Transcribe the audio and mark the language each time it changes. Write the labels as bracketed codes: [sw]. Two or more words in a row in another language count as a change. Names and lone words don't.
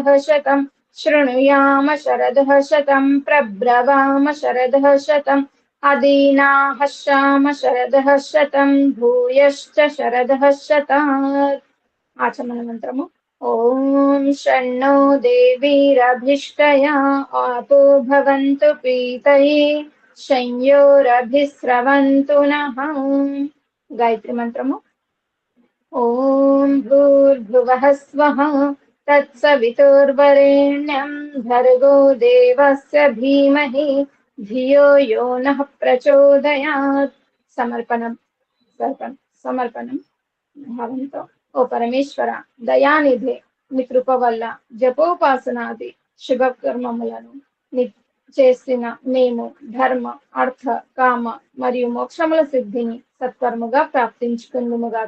[sa] शतं शृणुयाम शरदः शतं प्रब्रवाम शरदः शतम् अदीनाः श्याम शरदः शतं भूयश्च शरदः शतात् आचमनमन्त्रము ॐ शन्नो देवीरभिष्टया आपो भवन्तु पीतये शंयोरभिस्रवन्तु नः [te] గాయత్రీ మంత్రము [sa] ॐ भूर्भुवः स्वः तत्सवितुर्वरेण्यं भर्गो देवस्य धीमहि धियो यो नः प्रचोदयात् [te] సమర్పణం భావంతో ఓ పరమేశ్వర దయానిధి నీ కృప వల్ల జపోపాసనాది శుభకర్మములను చేసిన మేము ధర్మ అర్థ కామ మరియు మోక్షముల సిద్ధిని సత్కర్మగా ప్రాప్తించుకుందుముగాక.